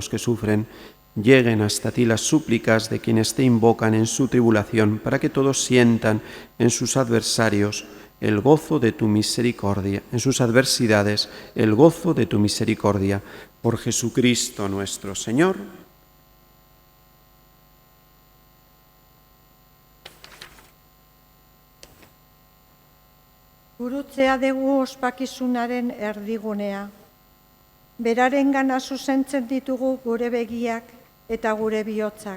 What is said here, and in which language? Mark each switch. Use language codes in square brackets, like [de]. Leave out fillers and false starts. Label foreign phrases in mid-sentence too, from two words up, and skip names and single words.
[es] los que sufren, lleguen hasta ti las súplicas de quienes te invocan en su tribulación, para que todos sientan en sus adversarios el gozo de tu misericordia, en sus adversidades el gozo de tu misericordia. Por Jesucristo nuestro Señor. [eu] Gurutzea dugu ospakizunaren erdigunea. Berarengana zuzentzen ditugu gure begiak eta gure bihotzak.